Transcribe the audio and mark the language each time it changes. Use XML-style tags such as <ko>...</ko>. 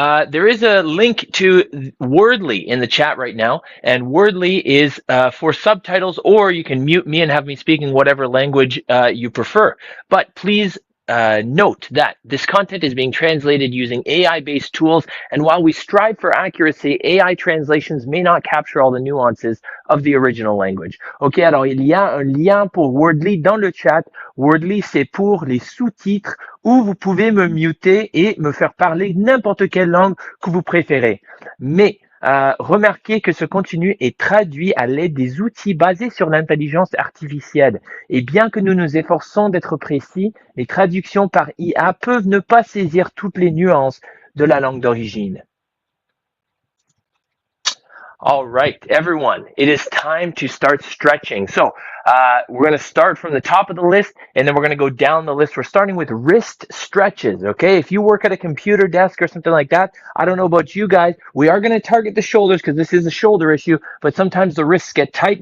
<en>There is a link to Wordly in the chat right now, and Wordly is for subtitles, or you can mute me and have me speak in whatever language you prefer. But please note that this content is being translated using AI-based tools, and while we strive for accuracy, AI translations may not capture all the nuances of the original language.</en> <fr>Ok, alors il y a un lien pour Wordly dans le chat. Wordly, c'est pour les sous-titres où vous pouvez me muter et me faire parler n'importe quelle langue que vous préférez. Mais remarquez que ce contenu est traduit à l'aide des outils basés sur l'intelligence artificielle. Et bien que nous nous efforçons d'être précis, les traductions par IA peuvent ne pas saisir toutes les nuances de la langue d'origine.</fr> <en>All right, everyone, it is time to start stretching. So we're going to start from the top of the list, and then we're going to go down the list. We're starting with wrist stretches, okay? If you work at a computer desk or something like that, I don't know about you guys, we are going to target the shoulders because this is a shoulder issue, but sometimes the wrists get tight.</en>